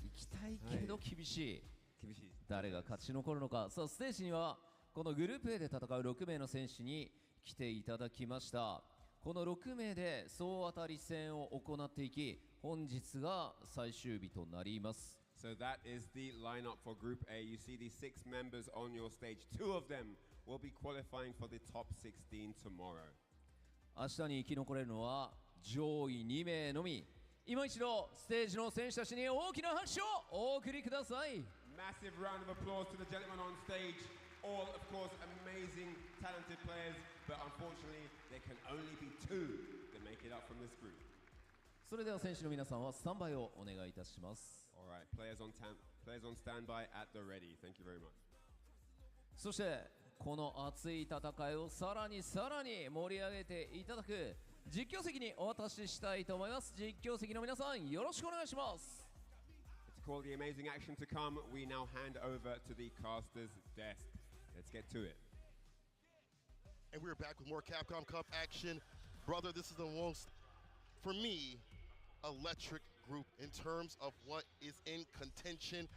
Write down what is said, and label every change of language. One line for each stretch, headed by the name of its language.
Japanese: 行きたいけど厳しい。厳しい。誰が勝ち残るのか。さあステージにはこのグループ A で戦う6名の選手に来ていただきました。この6名で総当たり戦を行っていき、本日が最終日となります。
English: So that is the lineup for Group A. You see these 6 members on your stage. 2 of them will be qualifying for the top 16 tomorrow.
Japanese: 明日に生き残れるのは上位2名のみ。今一度ステージの選手たちに大きな拍手をお送りください。
English: Massive round of applause to the gentlemen on stage. All, of course, amazing, talented players, but unfortunately, there can only be 2 that make it up from this group.
Japanese: それでは選手の皆さんはスタンバイをお願いいたします。
English: All right, players on standby at the ready. Thank you very much.
Japanese: そしてこの熱い戦いをさらに盛り上げていただく実況席にお渡ししたいと思います。実況席の皆さんよろしくお願いします。
English: To call the amazing action to come, we now hand over to the caster's desk. Let's get to it. And we're back with more Capcom Cup action. Brother, this is the most, for me, electric group in terms of what is in contention.